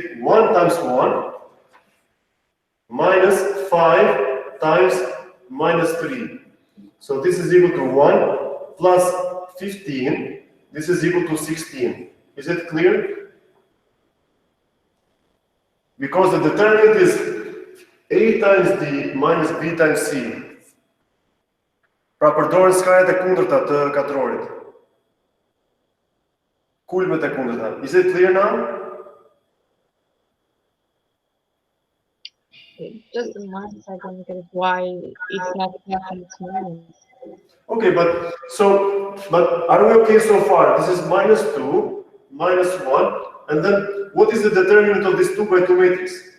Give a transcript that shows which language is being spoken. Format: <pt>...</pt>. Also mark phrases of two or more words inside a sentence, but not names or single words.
<en>1 times 1 minus 5 times minus 3. So this is equal to 1 plus 15. This is equal to 16. Is it clear? Because the determinant is A times D minus B times C.</en> <sq>Pra përdorën skajet e kundërta të katrorit. Kulmet e kundërta.</sq> <en>Is it clear now? Just a minus, I don't get why it's not plus and it's minus. Okay, but are we okay so far? This is -2, -1, and then what is the determinant of this 2 by 2 matrix?</en>